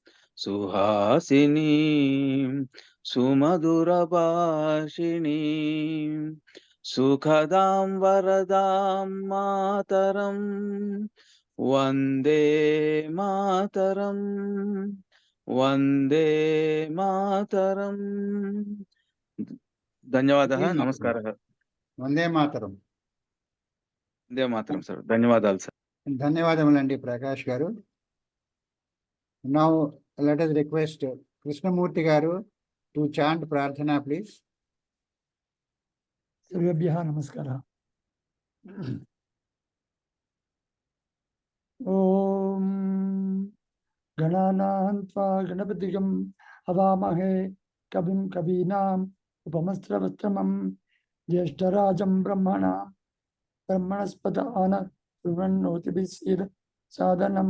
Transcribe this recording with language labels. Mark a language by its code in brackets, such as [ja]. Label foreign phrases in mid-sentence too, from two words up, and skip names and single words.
[sa] सुहासिनीं सुमधुरभाषिणीं सुखदां वरदां मातरम् वन्दे मातरम् वन्दे मातरम्. [te] ధన్యవాదాలు. నమస్కారం. [sa] వందే మాతరం. వందే మాతరం [te] సార్. ధన్యవాదాలు సార్. ధన్యవాదములండి ప్రకాష్ గారు. [en] Now let us request Krishnamurti garu to chant Prarthana, please. [sa] सर्वेभ्यः नमस्कारः. ॐ गणानां त्वा गणपतिगं हवामहे कविं कवीनाम् उपमस्त्रवस्त्रमं ज्येष्ठराजं ब्रह्मणस्पत आनशृण्वन्नोतिभिः सादनम्.